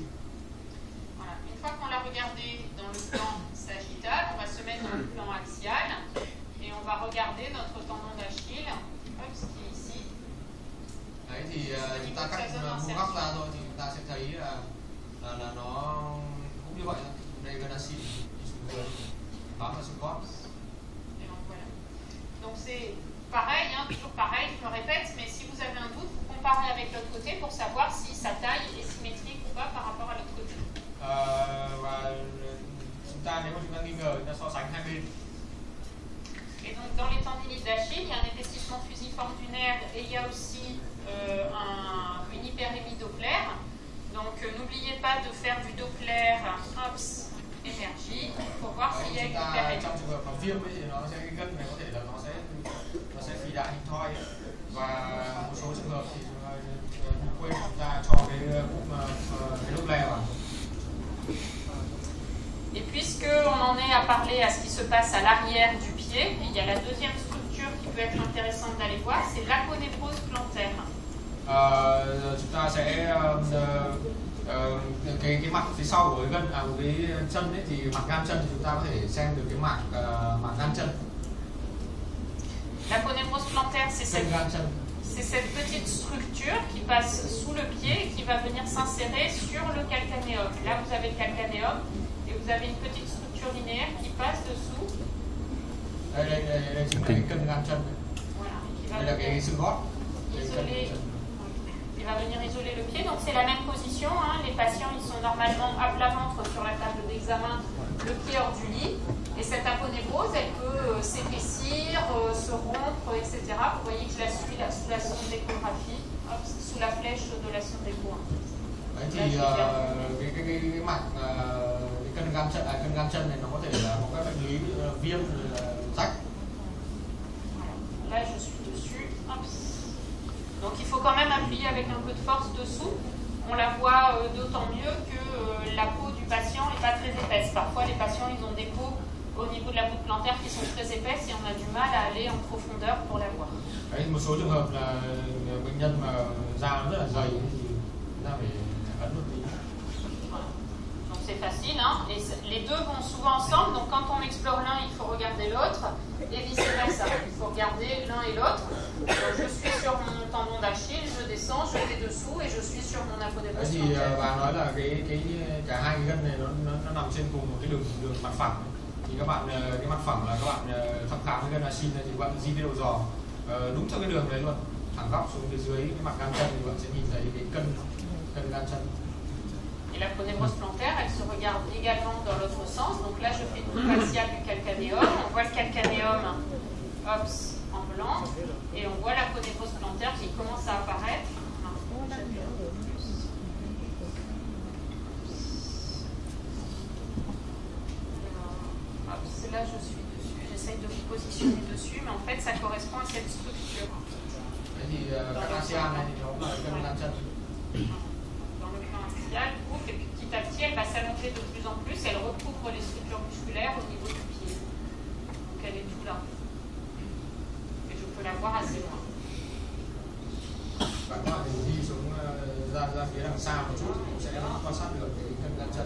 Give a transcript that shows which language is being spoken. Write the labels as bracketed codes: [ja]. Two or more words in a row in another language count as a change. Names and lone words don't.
[fr] Voilà. Une fois qu'on l'a regardé dans le plan sagittal, on va se mettre dans le plan axial et on va regarder notre tendon d'Achille, qui est ici. [vi] Đấy thì chúng ta cắt vuông góc ra thôi thì chúng ta sẽ thấy là nó cũng như vậy thôi. Đây gân acid đi xuống dưới bám vào xương gót. [fr] Donc c'est pareil, toujours pareil, je me répète, mais si vous avez un doute, vous comparez avec l'autre côté pour savoir si sa taille est symétrique ou pas par rapport à l'autre côté. [vi] Và chúng ta nếu mà chúng ta nghi ngờ, chúng ta so sánh hai bên. [fr] Et donc dans les tendinites d'Achille, il y a un épaississement fusiforme du nerf et il y a aussi une hyperémie Doppler. Donc n'oubliez pas de faire du Doppler énergie pour voir s'il y a une hyperémie. [vi] Trong trường hợp mà viêm ấy thì nó sẽ cái gân này có thể là nó sẽ phì đại hình thoi, và một số trường hợp thì quên chúng ta cho cái Doppler vào. [fr] Et puisqu'on en est à parler à ce qui se passe à l'arrière du pied, il y a la deuxième structure qui peut être intéressante d'aller voir, c'est l'aponévrose plantaire. [vi] Chúng ta sẽ cái mặt phía sau của cái gân của cái chân ấy, thì mặt gan chân thì chúng ta có thể xem được cái mặt gan chân. [fr] L'aponévrose plantaire, c'est cette petite structure qui passe sous le pied et qui va venir s'insérer sur le calcanéum. Là, vous avez le calcanéum et vous avez une petite structure linéaire qui passe dessous. [vi] Đây chính là cái cân gan chân. Đây là cái xương gót. [fr] Il va venir isoler le pied, donc c'est la même position. Les patients, ils sont normalement à plat ventre sur la table d'examen, le pied hors du lit. Et cette aponévrose, elle peut s'épaissir, se rompre, etc. Vous voyez que je la suis là, sous la sonde d'échographie, sous la flèche de la sonde d'écho. [vi] Đấy thì cái mặt cái cân gan chân này nó có thể là một cái bệnh lý viêm, rách. [fr] Là, je suis dessus. Hop. Donc il faut quand même appuyer avec un peu de force dessous. On la voit d'autant mieux que la peau du patient n'est pas très épaisse. Parfois les patients ils ont des peaux au niveau de la voûte plantaire qui sont très épaisses et on a du mal à aller en profondeur pour la voir. [vi] Đấy, một số trường hợp là bệnh nhân mà da nó rất là dày thì chúng ta phải ấn một tí. [fr] Donc c'est c'est facile, hein, et les deux vont souvent ensemble, donc quand on explore l'un, il faut regarder l'autre, et vice-versa, il faut regarder l'un et l'autre. Je suis sur mon tendon d'Achille, je descends, je vais dessous, et je suis sur mon aponevrose thì plantaire. [vi] bà nói là cả hai cái gân này nó nằm trên cùng một cái đường mặt phẳng. Thì các bạn cái mặt phẳng là các bạn thăm khám cái gân Achille này thì các bạn di cái đầu giò đúng theo cái đường đấy luôn, thẳng góc xuống phía dưới cái mặt gan chân thì bạn sẽ nhìn thấy cái cân gan chân. [fr] Et l'aponevrose plantaire, elle se regarde également dans l'autre sens. Donc là, je fais tout facial du calcanéum. On voit le calcanéum en blanc. Et on voit l'aponevrose plantaire qui commence à apparaître. Là, je suis dessus. J'essaye de vous positionner dessus. Mais en fait, ça correspond à cette structure. [vi] Các ASEAN này thì nó là cân gan chân. [fr] Dans le plan axial, et puis petit à petit, elle va s'allonger de plus en plus, elle recouvre les structures musculaires au niveau du pied. Donc elle est tout là. Et je peux la voir assez loin. [vi] Và các bạn thì đi xuống ra phía đằng xa một chút thì sẽ quan sát được cái cân gan chân.